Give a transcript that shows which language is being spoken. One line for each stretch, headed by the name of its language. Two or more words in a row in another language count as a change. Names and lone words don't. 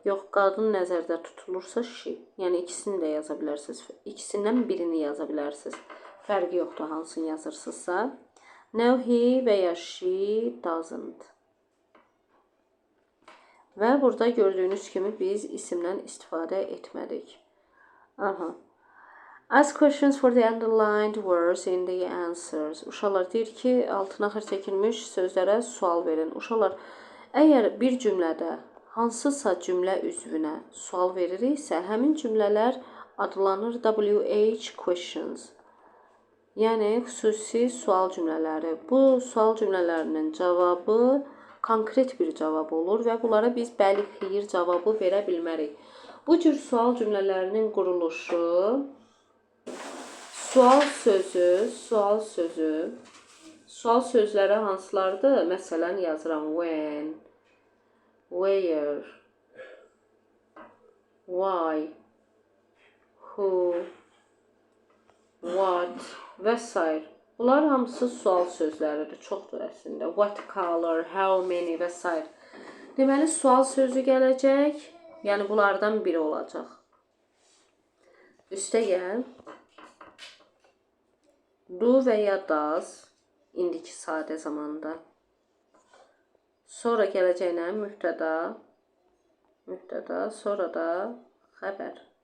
Azerbaijani: Yox, qadın nəzərdə tutulursa, she. Yəni, ikisini də yaza bilərsiniz. İkisindən birini yaza bilərsiniz. Fərqi yoxdur, hansını yazırsınızsa.
English: No, he
Azerbaijani: və ya
English: she doesn't.
Azerbaijani: Və burada gördüyünüz kimi biz isimdən istifadə etmədik. Aha.
English: Ask questions for the underlined words in the answers.
Azerbaijani: Uşaqlar deyir ki, altına xətt çəkilmiş sözlərə sual verin. Uşaqlar, əgər bir cümlədə hansısa cümlə üzvünə sual veririksə, həmin cümlələr adlanır
English: WH questions.
Azerbaijani: Yəni, xüsusi sual cümlələri. Bu sual cümlələrinin cavabı konkret bir cavab olur və bunlara biz bəli, xeyir cavabı verə bilmərik. Bu cür sual cümlələrinin quruluşu sual sözləri hansılardır? Məsələn, yazıram
English: when, where, why, who, what
Azerbaijani: və s. Bunlar hamısı sual sözləridir. Çoxdur əslində.
English: What color, how many
Azerbaijani: və s. Deməli, sual sözü gələcək. Yəni, bunlardan biri olacaq. Üstə gəl. Do və ya does, indiki sadə zamanda. Sonra gələcəklə mübtəda, sonra da xəbər.